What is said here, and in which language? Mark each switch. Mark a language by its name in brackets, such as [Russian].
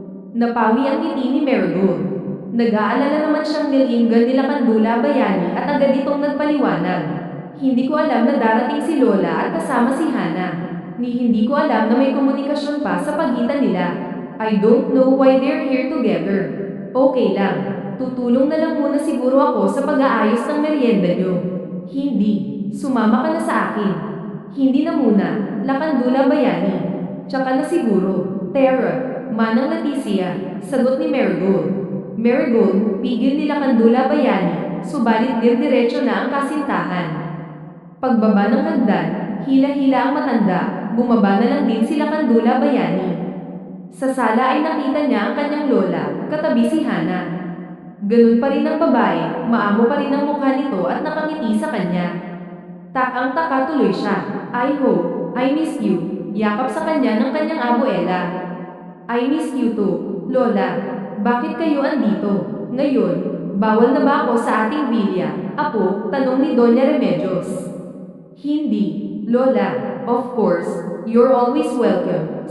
[Filipino] Napawi ang ngiti ni Marigold. Nag-aalala naman siyang nilinggan ni Lakandula Bayani at agad itong nagpaliwanag. Hindi ko alam na darating si Lola at kasama si Hana. Hindi ko alam na may komunikasyon pa sa pagitan nila. [English] I don't know why they're here together. [Filipino] Okay lang. Tutulong na lang muna siguro ako sa pag-aayos ng merienda niyo. Hindi. Sumama ka na sa akin. Hindi na muna. Lakandula Bayani. Tsaka na siguro. Tara. Manang Leticia. Sagot ni Marigold. Marigold, pigil ni Lakandula Bayani. Subalit diretso na ang kasintahan. Pagbaba ng hagdan, hila-hila ang matanda. Bumaba na lang din si Lakandula Bayani. Sa sala ay nakita niya ang kanyang lola, katabi si Hana. Ganun pa rin ang babae, maamo pa rin ang mukha nito at nakangiti sa kanya. Takang-taka tuloy siya. [English] I hope, I miss you. [Filipino] Yakap sa kanya ng kanyang abuela. [English] I miss you too, Lola. [Filipino] Bakit kayo andito? Ngayon, bawal na ba ako sa ating bilya? Apo, tanong ni Doña Remedios. Hindi, Lola. [English] Of course, you're always welcome.